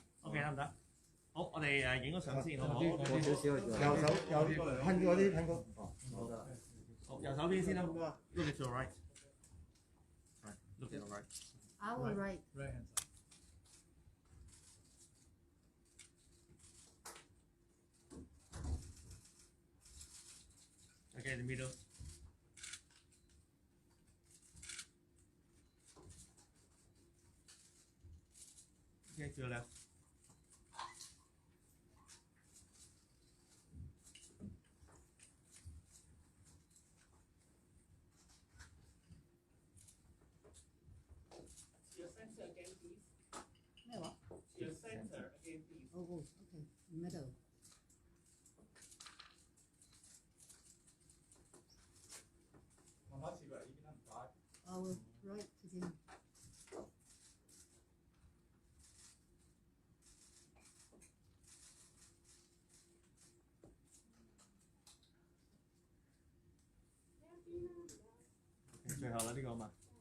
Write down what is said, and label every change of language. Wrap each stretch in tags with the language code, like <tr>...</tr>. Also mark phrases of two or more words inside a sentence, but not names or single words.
<yue>OK 得唔得？好，我哋影咗相先，好唔好？過少少，右手有噴嗰啲噴過。哦，好得啦。好，右手邊先啦。</yue> <en>Look at your right.</en> <yue>Right. Look at your right.</yue> <en>Our right. Right hand side. Okay, the middle. Okay, to your left. Your center again, please.</en> <yue>咩話</yue> <en>Your center again, please. Oh, okay. Middle.</en> <yue>慢慢試過嚟呢邊啦，唔該。</yue> <en>Our right 直接。</en> <yue>Okay, 最後啦，呢個嘛。</yue>